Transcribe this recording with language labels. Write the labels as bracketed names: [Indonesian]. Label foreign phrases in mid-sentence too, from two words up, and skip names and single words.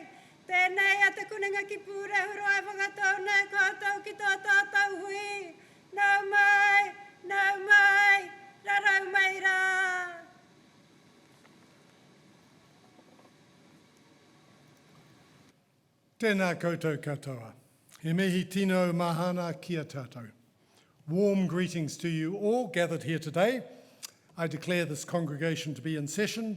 [Māori] Tēnei a te kuninga ki pūrehu roa whakatau nei koutou ki tō tātou hui. Nau mai, rarau mai rā. Tēnā koutou katoa. He mihi tino mahana kia tātou. [English] Warm greetings to you all gathered here today. I declare this congregation to be in session.